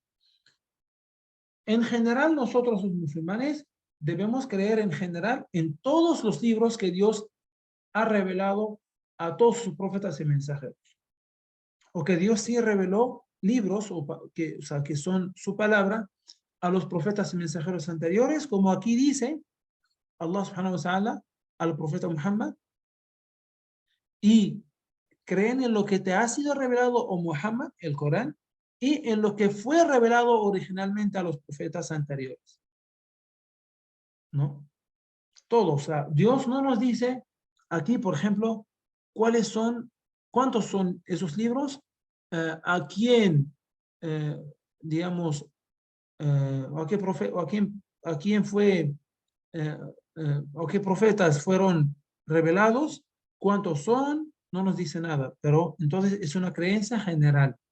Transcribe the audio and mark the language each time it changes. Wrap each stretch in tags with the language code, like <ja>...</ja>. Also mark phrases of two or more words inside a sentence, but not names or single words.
<es>En general, nosotros los musulmanes debemos creer en general en todos los libros que Dios ha revelado a todos sus profetas y mensajeros. O que Dios sí reveló libros o sea, que son su palabra a los profetas y mensajeros anteriores, como aquí dice Allah</es> <ar>سبحانه وتعالى</ar> <es>al profeta Muhammad, y creen en lo que te ha sido revelado, o Muhammad, el Corán, y en lo que fue revelado originalmente a los profetas anteriores, ¿no? Todo, o sea, Dios no nos dice aquí, por ejemplo, cuántos son esos libros, a quién, digamos, o a quién fue, o qué profetas fueron revelados, cuántos son, no nos dice nada, pero entonces es una creencia general.</es>